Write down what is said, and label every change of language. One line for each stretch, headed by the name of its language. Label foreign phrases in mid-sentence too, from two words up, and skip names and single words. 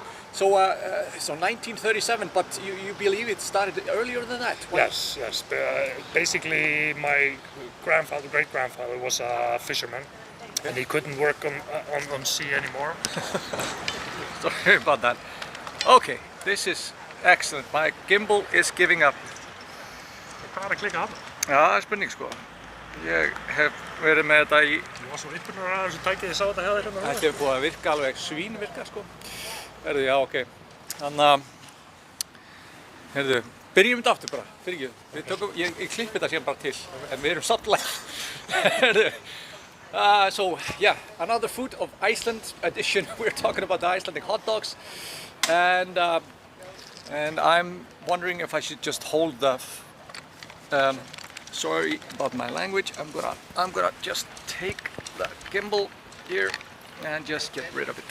English: So 1937, but you believe it started earlier than that? Why? Yes. Basically, my great-grandfather was a fisherman, and he couldn't work on sea anymore. Sorry about that. Okay, this is excellent. My gimbal is giving up.
Icelandic: Hvað er að klikka á? Já, það er spurning sko. Ég hef verið með þetta í... Ég var svo uppurnar að þessu tækið, ég sá þetta hjá þér hérna. Þetta hefur búið að virka alveg svínvirka sko. Herðu, já, ok. Þannig að... Herðu, byrjum þetta aftur bara, fyrir ekki. Ég klippi þetta síðan bara til, en við erum samt live. Herðu.
English: So, yeah, another Food of Iceland edition. We're talking about the Icelandic hot dogs. And I'm wondering if I should just hold the... sorry about my language. I'm gonna just take the gimbal here and just get rid of it.